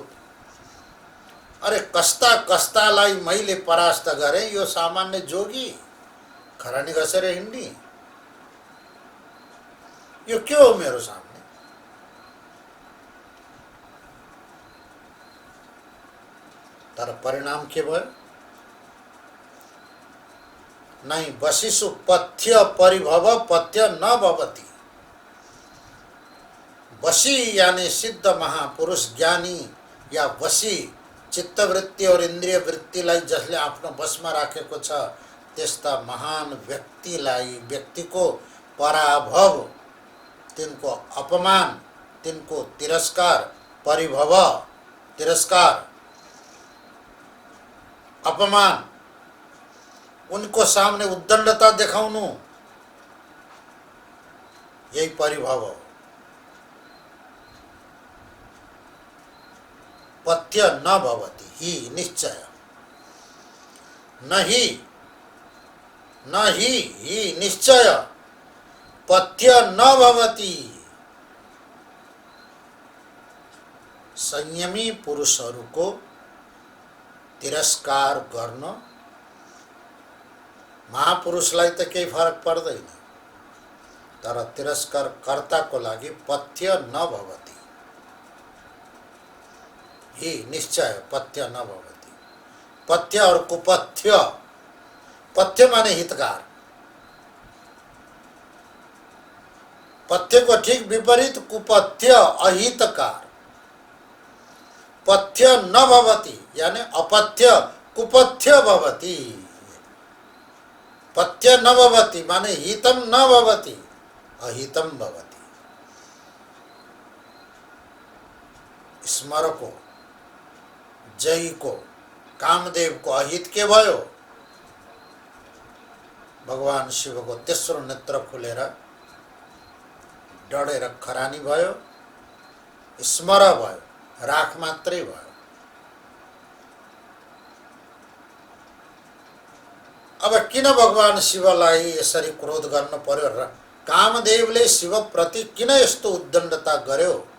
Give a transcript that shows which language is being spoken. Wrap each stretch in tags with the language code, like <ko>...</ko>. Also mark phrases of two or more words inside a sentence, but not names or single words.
<ne>अरे कस्ता कस्तालाई मैले परास्त गरेँ, यो सामान्य जोगी खरानी घसेर हिँड्ने, यो के हो मेरो सामने? तर परिणाम के भयो?</ne> <sa>नहीं वशिषु पथ्य परिभव पथ्य न भवति।</sa> <hi>वशी यानी सिद्ध महापुरुष ज्ञानी या वशी चित्तवृत्ति</hi> <ne>और इन्द्रिय वृत्तिलाई जसले आफ्नो बसमा राखेको छ त्यस्ता महान व्यक्तिको पराभव, तिनको अपमान, तिनको तिरस्कार, परिभव तिरस्कार, अपमान, उनको सामने उद्दण्डता देखाउनु, यही परिभव हो।</ne> <sa>पथ्य न भवति ही निश्चय, न ही निश्चय, पथ्य न भवति।</sa> <ne>संयमी पुरुषहरूको तिरस्कार गर्न महापुरुषलाई त केही फरक पर्दैन। तर तिरस्कारकर्ताको लागि</ne> <sa>पथ्य नभवति। ही निश्चय पथ्य नभवति।</sa> <hi>पथ्य और कुपथ्य, पथ्य माने हितकार, पथ्य को ठीक विपरीत कुपथ्य अहितकार।</hi> <sa>पथ्य न भवति यानी अपथ्य, कुपथ्य भवति। पथ्य न भवति माने हितम न भवति, अहितम भवति।</sa> <ne>स्मर को, जय को, कामदेव को अहित के भयो। भगवान शिव को तेस्रो नेत्र खुलेर डढेर खरानी भयो, स्मर भयो, राख मात्रै भयो। अब किन भगवान शिवलाई यसरी क्रोध गर्न पर्यो र कामदेवले शिव प्रति किन यस्तो उद्दण्डता गर्यो?</ne>